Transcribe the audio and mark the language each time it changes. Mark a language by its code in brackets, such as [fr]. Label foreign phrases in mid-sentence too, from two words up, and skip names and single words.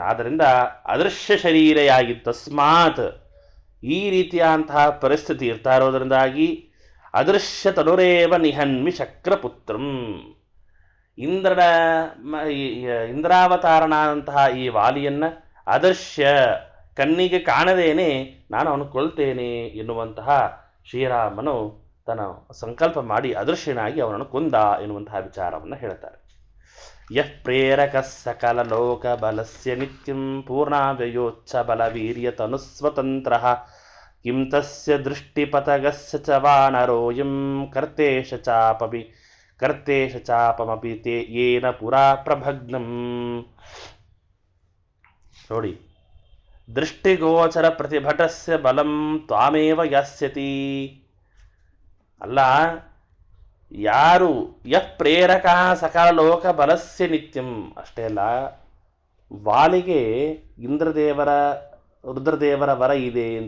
[kn] ಆದ್ದರಿಂದ ಅದೃಶ್ಯ ಶರೀರೆಯಾಗಿ ತಸ್ಮಾತ್, ಈ ರೀತಿಯಾದಂತಹ ಪರಿಸ್ಥಿತಿ ಇರ್ತಾ ಇರೋದರಿಂದಾಗಿ [sa] ಅದೃಶ್ಯ ತನುರೇವ ನಿಹನ್ಮಿ ಶಕ್ರಪುತ್ರಂ, [kn] ಇಂದ್ರಾವತಾರನಾದಂತಹ ಈ ವಾಲಿಯನ್ನ ಅದೃಶ್ಯ ಕಣ್ಣಿಗೆ ಕಾಣದೇನೆ ನಾನು ಅವನು ಕೊಲ್ತೇನೆ ಎನ್ನುವಂತಹ ಶ್ರೀರಾಮನು ತನ್ನ ಸಂಕಲ್ಪ ಮಾಡಿ ಅದೃಶ್ಯನಾಗಿ ಅವನನ್ನು ಕೊಂದ ಎನ್ನುವಂತಹ ವಿಚಾರವನ್ನು ಹೇಳ್ತಾರೆ. [sa] ಯಃ ಪ್ರೇರಕಃ ಸಕಲಲೋಕಬಲಸ್ಯ ನಿತ್ಯಂ ಪೂರ್ಣಾವ್ಯಯೋಚ್ಛ ಬಲವೀರ್ಯತನುಸ್ವತಂತ್ರಃ ಕಿಂ ತಸ್ಯ ದೃಷ್ಟಿಪಥಗಸ್ಯ ಚ ವಾನರೋಯಂ ಕರ್ತೇಶ ಚಾಪಮಪಿ ತೇ ಯೇನ ಪುರಾ ಪ್ರಭಗ್ನಂ. ನೋಡಿ, ದೃಷ್ಟಿಗೋಚರ ಪ್ರತಿಭಟಸ್ಯ ಬಲಂ ತ್ವಾಮೇವ ಯಾಸ್ಯತಿ. [kn] ಅಲ್ಲ, ಯಾರು [sa] ಯಃ ಪ್ರೇರಕ ಸಕಲ ಲೋಕ ಬಲಸ್ಯ ನಿತ್ಯಂ, [kn] ಅಷ್ಟೇ ಅಲ್ಲ, ವಾಲಿಗೆ ಇಂದ್ರದೇವರ ರುದ್ರದೇವರ ವರ ಇದೆ ಅಂತ.